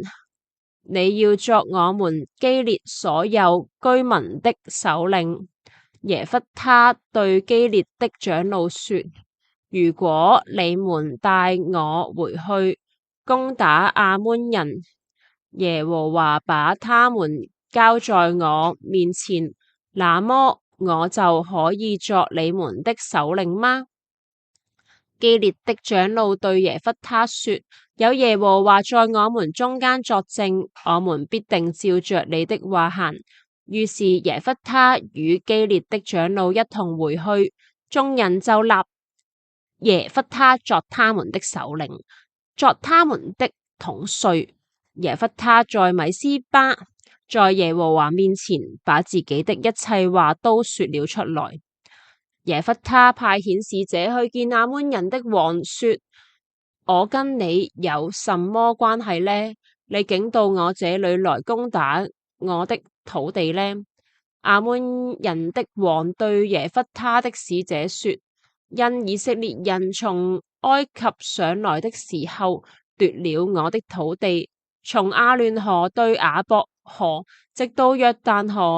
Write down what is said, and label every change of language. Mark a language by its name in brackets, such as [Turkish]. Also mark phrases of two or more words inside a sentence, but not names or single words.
[Chinese] 你要作我們基列所有居民的首領。耶弗他對基列的長老說：如果你們帶我回去攻打亞捫人，耶和華把他們交在我面前，那麼我就可以作你們的首領嗎？基列的長老對耶弗他說：有耶和華在我們中間作證，我們必定照着你的話行。於是耶弗他與基列的長老一同回去，眾人就立耶弗他作他們的首領，作他們的統帥。耶弗他在米斯巴，在耶和華面前，把自己的一切話都說了出來。耶弗他派遣使者去見亞捫人的王，說：我跟你有什麼關係呢？你竟到我這裡來攻打我的土地呢？亞捫人的王對耶弗他的使者說：因以色列人從埃及上來的時候，奪了我的土地，從亞嫩河對雅博河，直到約旦河。